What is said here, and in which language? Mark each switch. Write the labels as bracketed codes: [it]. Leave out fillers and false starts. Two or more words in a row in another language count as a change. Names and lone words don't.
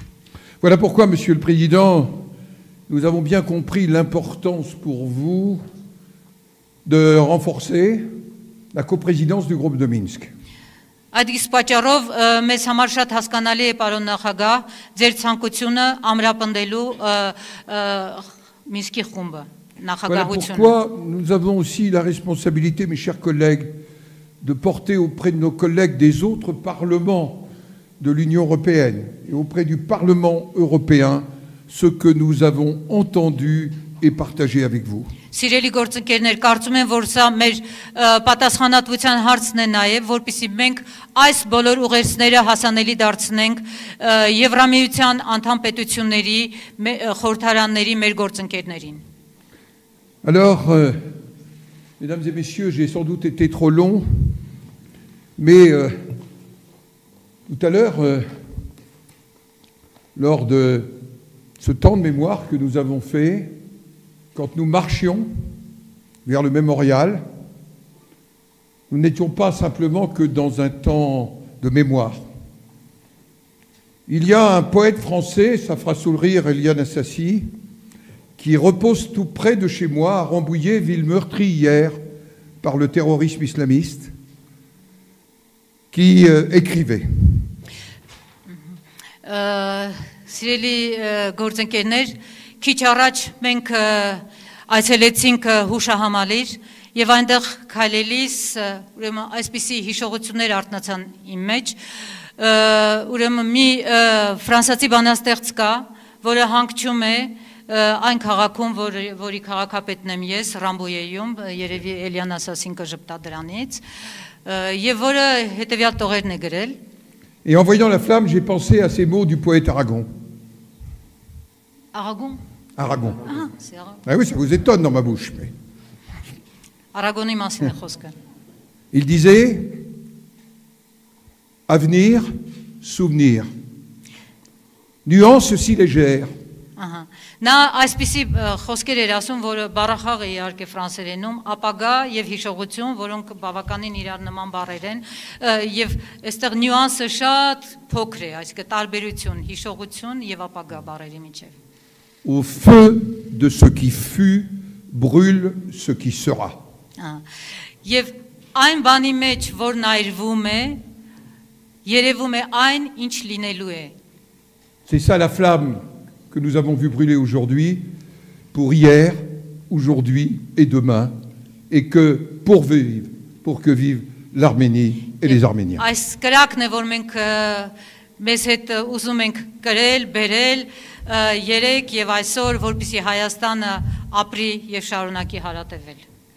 [fr] Voilà pourquoi, Monsieur le Président, nous avons bien compris l'importance pour vous de renforcer la coprésidence du groupe de Minsk. [hy] Այդ իսկ պատճառով մեզ համար շատ հասկանալի է պարոն նախագահ ձեր ցանկությունը ամրապնդելու Մինսկի խումբը [fr] Voilà [hy] նախագահությունը [fr] pourquoi nous avons aussi la responsabilité, mes chers collègues, de porter auprès de nos collègues des autres parlements de l'Union européenne et auprès du Parlement européen ce que nous avons entendu et partagé avec vous. [hy] Սիրելի գործընկերներ, կարծում եմ, որ սա մեր պատասխանատվության հարցն է նաև, որպեսզի մենք այս բոլոր ուղերձները հասանելի դարձնենք Եվրամիության անդամ պետությունների խորհրդարանների մեր գործընկերներին։ [fr] Alors, mesdames et messieurs, j'ai sans doute été trop long, mais tout à l'heure, lors de ce temps de mémoire que nous avons fait, quand nous marchions vers le mémorial, nous n'étions pas simplement que dans un temps de mémoire. Il y a un poète français, ça fera sourire Eliane Assassi, qui repose tout près de chez moi, à Rambouillet, ville meurtrie hier par le terrorisme islamiste, qui écrivait. [hy] Սիրելի գործընկերներ, քիչ առաջ մենք այցելեցինք հուշահամալիր եւ այնտեղ քայլելիս ուրեմն այսպիսի հիշողություններ արտնացան իմ մեջ ուրեմն մի ֆրանսիացի բանաստեղծ կա, որը հանգչում է այն քաղաքում, որի քաղաքապետն եմ ես, Ռամբոյեում, երևի Էլիան Ասասին կժպտա դրանից, եւ որը հետեւյալ տողերն է գրել. [fr] Et en voyant la flamme, j'ai pensé à ces mots du poète Aragon. Aragon? Aragon. Ah, c'est Aragon. Ah oui, ça vous étonne dans ma bouche. Mais... [hy] Aragoni մասին է խոսքը. [fr] Il disait avenir, souvenir. Nuance si légère. [hy] Ահա։ Նա այսպիսի խոսքեր էր ասում, որը բառախաղ է իհարկե ֆրանսերենում, ապագա եւ հիշողություն, որոնք բավականին իրար նման բառեր են, եւ այստեղ նյուանսը շատ փոքր է, այսինքն տարբերություն, հիշողություն եւ ապագա բառերի միջեւ։ [fr] Au feu de ce qui fut, brûle ce qui sera. [hy] Եվ այն բանի մեջ, որ նայրվում է, երևում է այն, ինչ լինելու է։ [fr] C'est ça la flamme que nous avons vu brûler aujourd'hui, pour hier, aujourd'hui et demain, et que pour que vive l'Arménie et les Arméniens. [hy] Այս կրակն է, որ մենք մեզ հետ ուզում ենք կրել, բերել, երեք եւ այսօր, որպեսզի Հայաստանը ապրի եւ շարունակի հարատևել։